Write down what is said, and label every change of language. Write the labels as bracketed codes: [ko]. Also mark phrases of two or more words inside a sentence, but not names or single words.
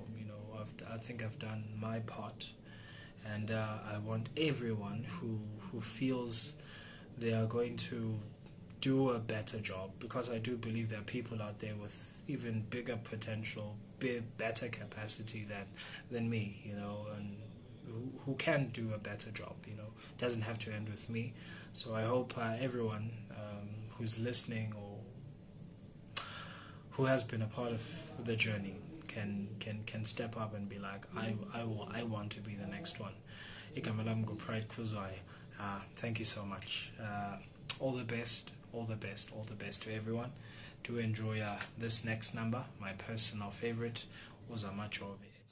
[en] I think I've done my part, and I want everyone who feels they are going to do a better job, because I do believe there are people out there with even bigger potential, better capacity than me, and who can do a better job. It doesn't have to end with me. So I hope everyone who's listening or who has been a part of the journey can step up and be like, I want to be the next one. [zu] Igama lami nguPride Khuzwayo. [en] Thank you so much. All the best, all the best, all the best to everyone. Do enjoy this next number, my personal favorite, Uzama Jobe.